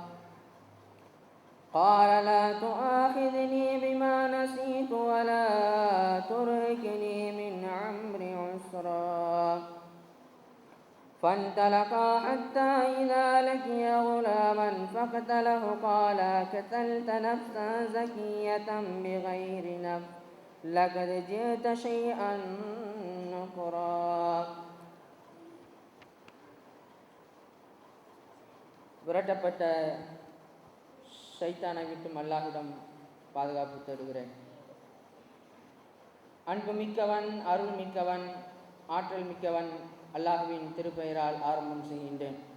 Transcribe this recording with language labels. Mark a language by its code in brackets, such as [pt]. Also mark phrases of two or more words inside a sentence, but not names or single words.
[ar] قال لا تؤاخذني بما نسيت ولا ترهقني من أمري عسرا فانطلقا حتى إذا لقي غلاما فقتله قال قتلت نفسا زكية بغير نفس لقد جئت شيئا نكرا. [ta] விரட்டப்பட்ட ஷைத்தானை விட்டும் அல்லாஹ்விடம் பாதுகாப்பு தேடுகிறேன். அன்பு மிக்கவன், அருள் மிக்கவன், ஆற்றல் மிக்கவன் அல்லாஹ்வின் திருப்பெயரால் ஆரம்பம் செய்கின்றேன்.